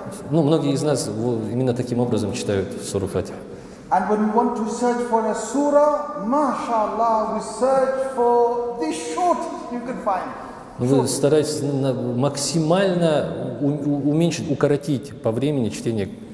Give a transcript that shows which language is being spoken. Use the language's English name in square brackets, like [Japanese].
[Russian] многие из нас именно таким образом читают суру Фатиха. [English] and when we want to search for a surah, mashallah, we search for the shortest you can find. [Russian] Вы стараетесь максимально уменьшить, укоротить по времени чтения.